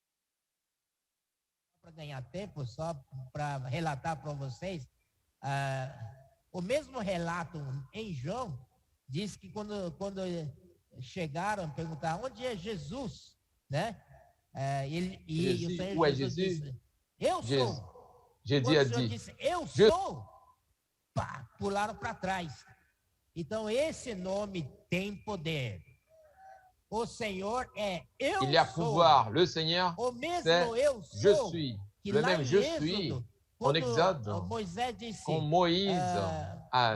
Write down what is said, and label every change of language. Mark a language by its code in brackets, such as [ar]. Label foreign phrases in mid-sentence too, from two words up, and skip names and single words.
[pt] Para ganhar tempo, só para relatar para vocês, o mesmo relato em João diz que quando chegaram, perguntaram onde é Jesus, né? E o Senhor Jesus disse: eu sou. [fr] Jésus a dit, [pt] disse, eu sou, pá, pularam para trás. Então esse nome tem poder. O Senhor é eu [fr] il y a [pt] sou. [fr] pouvoir. Le Seigneur, [pt] O mesmo [fr] c'est [pt] eu [fr] je [pt] sou. [fr] suis. [pt] Que [fr] Le [pt] lá [fr] même [pt] em [fr] je [pt] Êxodo, [fr] suis. En [pt] quando [fr] Exode, [pt] Moisés disse, [fr] quand Moïse a